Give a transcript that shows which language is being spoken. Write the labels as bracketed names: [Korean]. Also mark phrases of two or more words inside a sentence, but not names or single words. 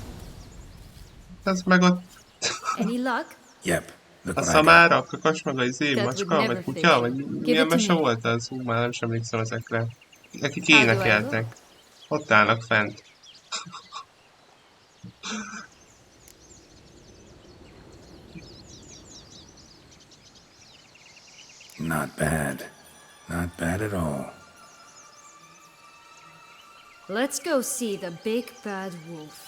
[Hungarian] Ez meg ott... [English] Any luck? Yep. Look [Hungarian] A [English] what I got. [Hungarian] szamára, a kakas, meg a [English] That would [Hungarian] macska, [English] never [Hungarian] vagy kutya, vagy [English] Give [Hungarian] milyen [English] it to [Hungarian] mese [English] me. [Hungarian] volt az? Már nem sem emlékszem ezekre. Akik [English] How do I [Hungarian] énekeltek. Ott állnak fent. [English] Not bad. Not bad at all. Let's go see the big bad wolf.